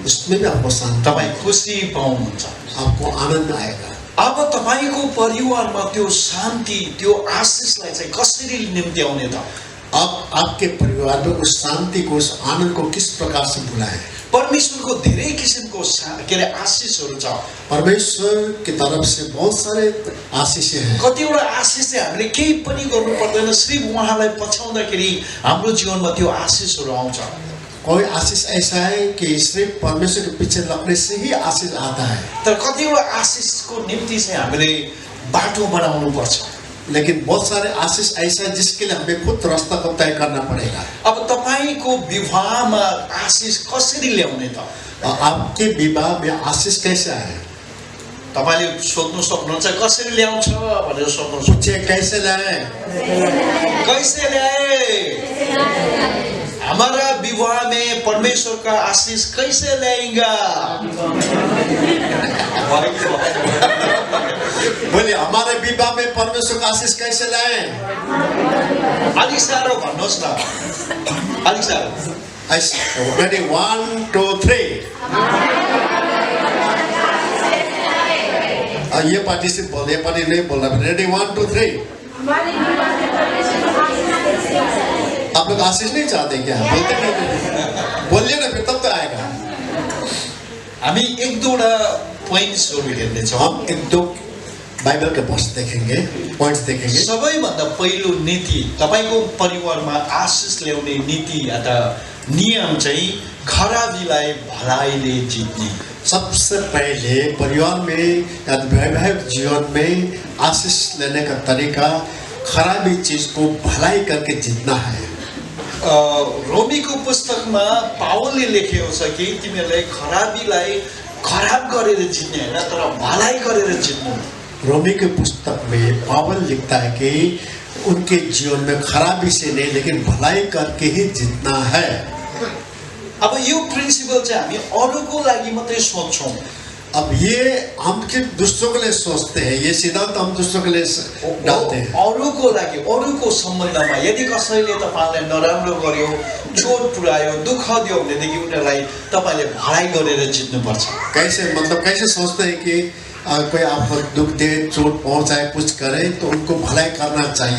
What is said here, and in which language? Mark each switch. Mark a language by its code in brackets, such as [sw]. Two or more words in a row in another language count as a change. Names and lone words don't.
[hi] उसमें भी आपको शांति, [ne] तपाईँ खुसी पाउनुहुन्छ, [hi] आपको आनंद आएगा। [ne] अब तपाईको परिवारमा त्यो शान्ति, त्यो आशिषलाई चाहिँ कसरी निम्त्याउने त? [hi] अब आपके परिवार में उस शांति को, उस आनंद को किस प्रकार से बुलाएं? [ne] परमेश्वरको धेरै किसिमको के अरे आशिषहरू छ। [hi] परमेश्वर की तरफ से बहुत सारे आशीष हैं। [ne] कतिवटा आशिष चाहिँ हामीले केही पनि गर्नु पर्दैन, सिर्फ उहाँलाई पछ्याउँदाखेरि हाम्रो जीवनमा त्यो आशिषहरू आउँछ। [hi] कोई आशीष ऐसा है कि सिर्फ परमेश्वर के पीछे लगने से ही आशीष आता है। [ne] तर कतिवटा आशिषको निम्ति चाहिँ हामीले बाटो बनाउनु पर्छ। [hi] लेकिन बहुत सारे आशीष ऐसा है जिसके लिए हमें खुद रास्ता को तय करना पड़ेगा। [ne] अब तपाईको विवाहमा आशिष कसरी ल्याउने त? [hi] आपके विवाह में आशीष कैसे आए? [ne] तपाईले सोध्नु सक्नुहुन्छ कसरी ल्याउँछ भनेर सोध्नु सक्नुहुन्छ। [hi] पूछे कैसे लाए? कैसे ल्याए? हमारा विवाह में परमेश्वर का आशीष कैसे लाएगा? बोले हमारे विवाह में परमेश्वर का आशीष कैसे लाए? [ne] अलिक साह्रो भन्नुहोस् न, अलिक साह्रो। [en] Ready, 1, 2, 3. [hi] ये पार्टी से बोल, ये पार्टी नहीं बोल रहा। [en] रेडी 1, 2, 3। [hi] आप लोग आशीष नहीं चाहते क्या? बोलते नहीं, बोलिए ना फिर तब तो आएगा। [ne] हामी एक दुईवटा पोइन्ट्सहरू हेर्नेछौँ। [hi] हम एक दो बाइबल के वर्ष देखेंगे, पॉइंट्स देखेंगे। [ne] सबैभन्दा पहिलो नीति, तपाईको परिवारमा आशिष ल्याउने नीति अथवा नियम चाहिँ खराबीलाई भलाइले जित्ने। [hi] सबसे पहले परिवार में या वैवाहिक जीवन में आशीष लेने का तरीका खराबी चीज को भलाई करके जीतना है। [ne] रोमीको पुस्तकमा पावलले लेखेको छ कि तिमीहरूलाई खराबीलाई खराब गरेर जित्ने हैन, तर भलाई गरेर जित्नु। [hi] रोमी के पुस्तक में पावल लिखता है कि उनके जीवन में खराबी से नहीं लेकिन भलाई करके ही जीतना है। [ne] अब यो प्रिन्सिपल चाहिँ हामी अरूको लागि मात्रै सोच्छौँ। [hi] अब ये हम किन दूसरों के लिए सोचते हैं, ये सिद्धांत हम दूसरों के लिए डालते हैं। [ne] अरूको लागि अरूको सम्बन्धमा यदि कसैले तपाईलाई नराम्रो गर्यो, चोट पुर्यायो, दुःख दियो भनेदेखि उनीहरूलाई तपाईले भलाइ गरेर जित्नुपर्छ। [hi] कैसे मतलब कैसे सोचते हैं कि कोई आपको दुख दे, चोट पहुंचाए, कुछ करे तो उनको भलाई करना चाहिए।